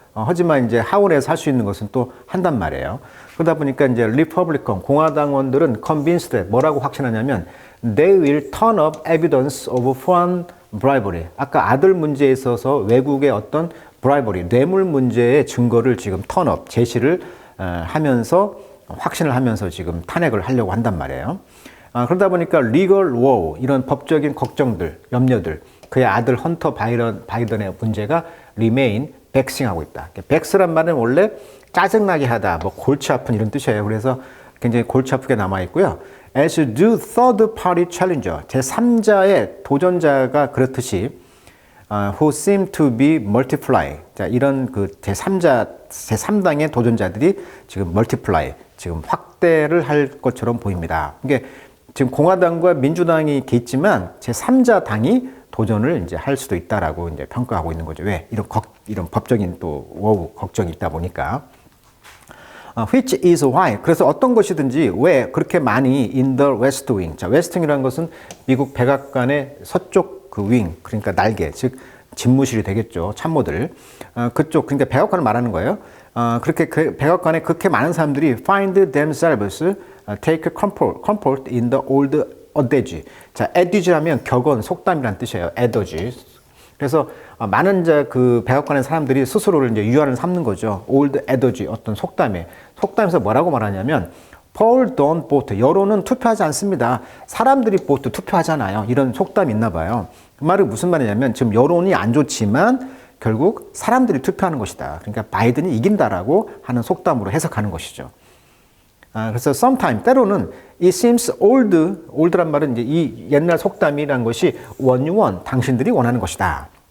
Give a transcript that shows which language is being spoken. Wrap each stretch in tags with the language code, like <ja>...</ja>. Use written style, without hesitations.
<ko>하지만 이제 하원에서 할 수 있는 것은 또 한단 말이에요. 그러다 보니까 이제 리퍼블리컨 공화당원들은</ko> <en>convinced</en> <ko>뭐라고 확신하냐면</ko> <en>they will turn up evidence of foreign bribery.</en> <ko>아까 아들 문제에 있어서 외국의 어떤 bribery, 뇌물 문제의 증거를 지금</ko> <en>turn up,</en> <ko>제시를 하면서 확신을 하면서 지금 탄핵을 하려고 한단 말이에요. 그러다 보니까</ko> <en>legal woe,</en> <ko>이런 법적인 걱정들, 염려들, 그의 아들 헌터 바이든의 문제가</ko> <en>remain vexing</en> <ko>하고 있다. vex란 말은 원래 짜증나게 하다, 뭐 골치 아픈 이런 뜻이에요. 그래서 굉장히 골치 아프게 남아 있고요.</ko> <en>As do third party challenger,</en> <ko>제3자의 도전자가 그렇듯이</ko> <en>who seem to be multiplying.</en> <ko>자, 이런 그 제3당의 도전자들이 지금 multiply, 지금 확대를 할 것처럼 보입니다. 이게 지금 공화당과 민주당이 이렇게 있지만 제3자 당이 도전을 이제 할 수도 있다라고 이제 평가하고 있는 거죠. 왜? 이런 법적인 또 워우 걱정이 있다 보니까.</ko> <en>Which is why.</en> <ko>그래서 어떤 것이든지 왜 그렇게 많이</ko> <en>in the west wing.</en> <ko>자, 웨스트 윙이라는 것은 미국 백악관의 서쪽 그 윙, 그러니까 날개, 즉 집무실이 되겠죠. 참모들. 그쪽, 그러니까 백악관을 말하는 거예요. 그렇게 백악관에 그렇게 많은 사람들이</ko> <en>find themselves take comfort in the old adage.</en> <ko>자, adage라면 격언, 속담이란 뜻이에요.</ko> <en>adage.</en> <ko>그래서 많은 그 백악관의 사람들이 스스로를 이제 유안을 삼는 거죠.</ko> <en>old adage,</en> <ko>어떤 속담에서 뭐라고 말하냐면</ko> <en>poll don't vote.</en> <ko>여론은 투표하지 않습니다. 사람들이 vote 투표하잖아요. 이런 속담이 있나 봐요. 그 말은 무슨 말이냐면 지금 여론이 안 좋지만 결국 사람들이 투표하는 것이다. 그러니까 바이든이 이긴다라고 하는 속담으로 해석하는 것이죠. 그래서 sometime, 때로는</ko> <en>it seems old</en> <ko>란 말은 이제 이 옛날 속담이란 것이</ko> <en>what you want,</en> <ko>당신들이 원하는 것이다.</ko>